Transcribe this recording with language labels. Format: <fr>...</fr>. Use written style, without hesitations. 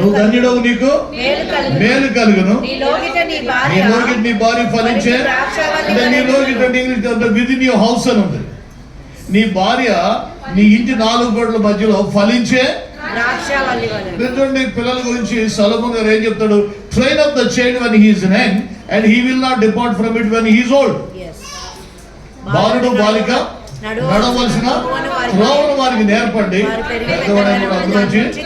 <te>నువ్వు ధన్యుడవు, నీకు మేలు కలుగును. నీ లోగిట నీ భార్య ఫలించే, అంటే నీ లోగిట</te> <en>within your house</en> <te>అని ఉంది. నీ భార్య నీ ఇంటి 4 గోడల మధ్యలో ఫలించే ద్రాక్షవల్లి వలె. చూడండి, పిల్లల గురించి సొలొమోన్ గారు ఏం చెప్తాడు?</te> <en>Train up the child when he is young and he will not depart from it when he is old.</en> <te>బాలుడు బాలిక నడవలసిన త్రోవను వారికి నేర్పండి, పెద్దవాడైన అందులోంచి.</te>